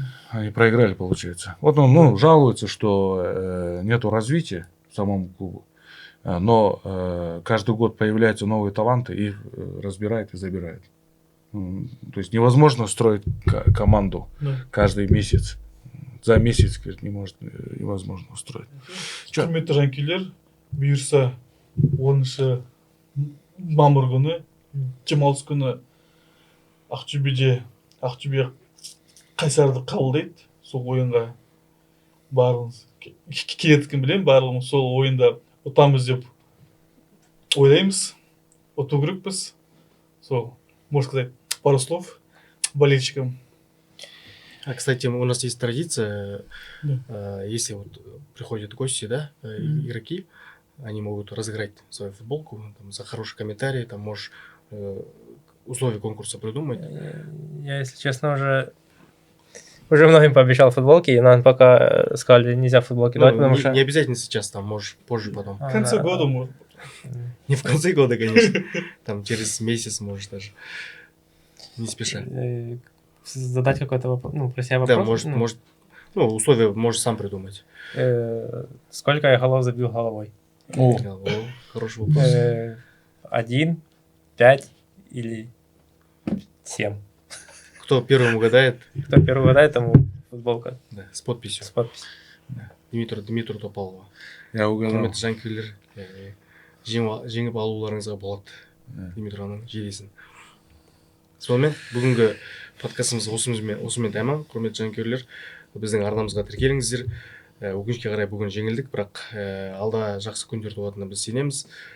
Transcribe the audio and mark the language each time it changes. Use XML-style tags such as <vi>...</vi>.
<ru>Они проиграли, получается. Вот он жалуется, что нету развития в самом клубу. Но каждый год появляются новые таланты, их разбирает и забирает. То есть невозможно строить команду Да. каждый месяц. За месяц, говорит, невозможно устроить. Чё?</ru> <kk>Құрметті жанкүйерлер, бұйырса 10 мамыр күні, демалыс күні Ақтөбе Қайсарды қабылдайды. Сол ойынға барлығымыз келетінін білемін, барлығымыз сол ойында ұтамыз деп ойлаймыз, ұту керекпіз. Сол,</kk> <ru>можно сказать, пару слов болельщикам. А, кстати, у нас есть традиция, Да. если вот приходят гости, да, игроки, они могут разыграть свою футболку там, за хороший комментарий, там можешь условия конкурса придумать. Я, если честно, уже многим пообещал футболки, но пока сказали, нельзя футболки давать, Ну, потому не, что... не обязательно сейчас, там можешь позже потом. В конце года можно. Не в конце года, конечно. Там через месяц можешь даже. Не спеша. Задать какой-то вопрос, ну, про себя Да, вопрос. может, условия можешь сам придумать. Сколько я голов забил головой? О, О, хороший вопрос. 1, 5 или 7? Кто первым угадает, Кто первый угадает, тому футболка да, с подписью. с подписью. Дмитру Топалова. я угадал.</ru> <kk>Құрметті жанкүйерлер, жеңіп алуларыңызға болады. Димитровның желесін. Сонымен бүгінгі подкастымыз осымен тәмам. Құрметті жанкүйерлер, біздің арнамызға тіркеліңіздер. Өкінішке қарай бүгін жеңілдік, бірақ алда жақсы күндер туатынына біз сенеміз.</kk>